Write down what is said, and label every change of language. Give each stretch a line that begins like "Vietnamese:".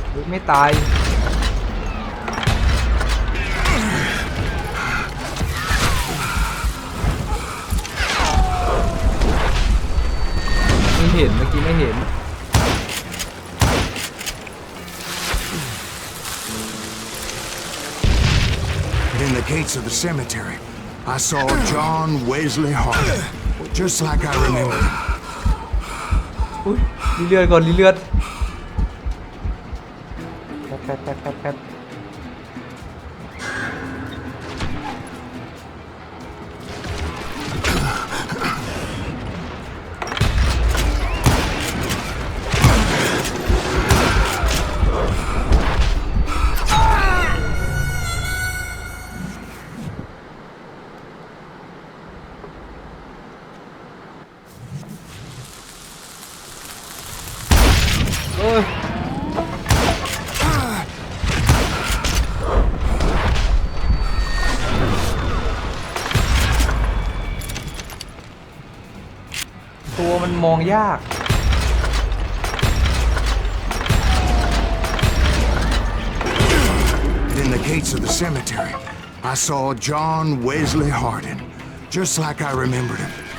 Thai: ไม่ตายไม่เห็นเมื่อกี้ไม่เห็น
English: In the gates of the cemetery, I saw John Wesley Hart, just like I remembered him.
Thai: อุ้ยรีเลือดก่อนรีเลือดแป๊บ เอ้ยตัวมันมองยาก
English: In the gates of the cemetery, I saw John Wesley Hardin, just like I remembered him.